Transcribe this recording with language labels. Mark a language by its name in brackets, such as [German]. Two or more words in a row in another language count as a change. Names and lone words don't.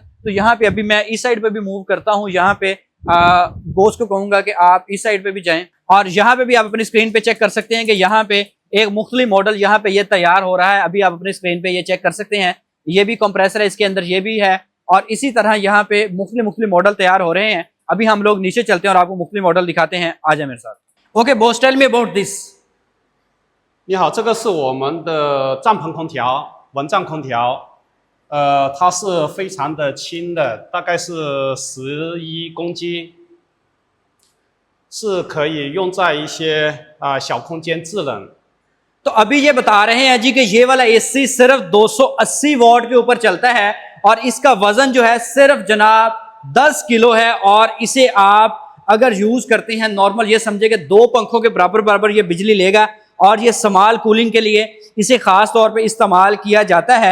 [Urdu] تو یہاں پہ ابھی میں اس سائیڈ پہ بھی موو کرتا ہوں۔ یہاں پہ باس کو کہوں گا کہ آپ اس سائیڈ پہ بھی جائیں اور یہاں پہ بھی آپ اپنی اسکرین پہ چیک کر سکتے ہیں کہ یہاں پہ ایک مختلف ماڈل یہاں پہ یہ تیار ہو رہا ہے. ابھی آپ اپنی اسکرین پہ یہ چیک کر سکتے ہیں، یہ بھی کمپریسر ہے، اس کے اندر یہ بھی ہے. اور اسی طرح یہاں پہ مختلف ماڈل تیار ہو رہے ہیں. ابھی ہم لوگ نیچے چلتے ہیں اور آپ کو مختلف ماڈل دکھاتے ہیں. آ جائے میرے ساتھ. [English] Okay boss, Tell me about this. [Chinese] 你好，这个是我们的帐篷空调，蚊帐空调。它是非常的轻的，大概是11公斤，是可以用在一些小空间制冷。 [Urdu] تو ابھی یہ بتا رہے ہیں جی کہ یہ والا اے سی صرف 280 واٹ کے اوپر چلتا ہے اور اس کا وزن جو ہے صرف جناب 10 کلو ہے. اور اسے آپ اگر یوز کرتے ہیں نارمل، یہ سمجھے کہ 2 پنکھوں کے برابر یہ بجلی لے گا. اور یہ [English] small cooling [Urdu] کے لیے اسے خاص طور پہ استعمال کیا جاتا ہے.